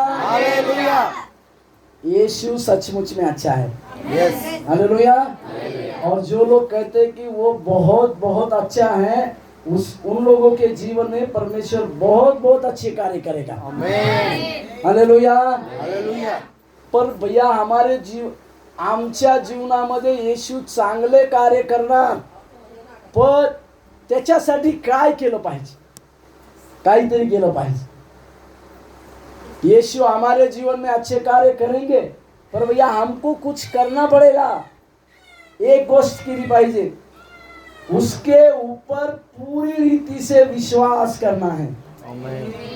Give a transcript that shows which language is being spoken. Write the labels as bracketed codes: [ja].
[hi] Hallelujah. यीशु सचमुच में अच्छा है। [en] Yes. Hallelujah. [hi] और जो लोग कहते हैं कि वो बहुत बहुत अच्छा है, उन लोगों के जीवन में परमेश्वर बहुत बहुत अच्छे कार्य करेगा। आमेन। Hallelujah, hallelujah. [mr] पर भैया आमच्या जीवनामध्ये येशू चांगले कार्य करणार, पण त्याच्यासाठी काय केलं पाहिजे? काहीतरी केलं पाहिजे। [hi] यीशु हमारे जीवन में अच्छे कार्य करेंगे, पर भैया हमको कुछ करना पड़ेगा। [mr] एक गोष्ट केली पाहिजे, [hi] उसके ऊपर पूरी रीति से विश्वास करना है। आमेन।